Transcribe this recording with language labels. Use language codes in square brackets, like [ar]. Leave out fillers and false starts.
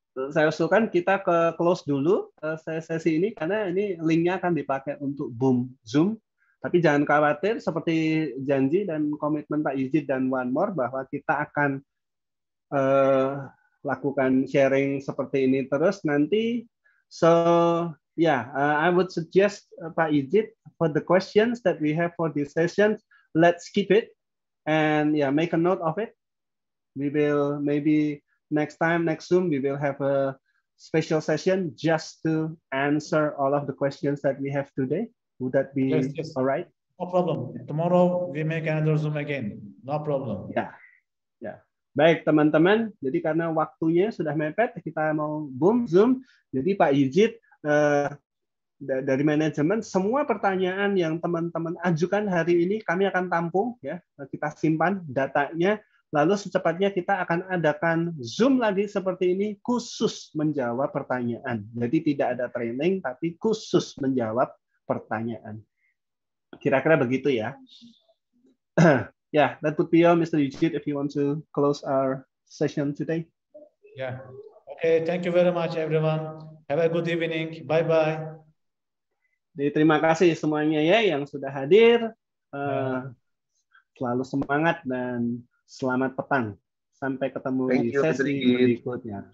[id] Saya usulkan kita ke close dulu sesi ini karena ini linknya akan dipakai untuk Zoom. Tapi jangan khawatir, seperti janji dan komitmen Pak Ijit dan One More bahwa kita akan lakukan sharing seperti ini terus nanti. [en] So I would suggest Pak Ijit for the questions that we have for this session, let's keep it and make a note of it. We will maybe next Zoom we will have a special session just to answer all of the questions that we have today. Would that be yes. All right? No problem. Tomorrow we make another Zoom again. No problem. [id] Ya. Baik teman-teman, jadi karena waktunya sudah mepet, kita mau Zoom. Jadi Pak Ijit dari manajemen, semua pertanyaan yang teman-teman ajukan hari ini kami akan tampung, ya, kita simpan datanya, lalu secepatnya kita akan adakan Zoom lagi seperti ini khusus menjawab pertanyaan. Jadi tidak ada training, tapi khusus menjawab pertanyaan. Kira-kira begitu ya. [en] Yeah, that would be all, Mr. Yujit, if you want to close our session today. Yeah. Okay, thank you very much, everyone. Have a good evening. Bye-bye. [id] Jadi terima kasih semuanya ya yang sudah hadir. Selalu semangat dan selamat petang. Sampai ketemu di sesi berikutnya.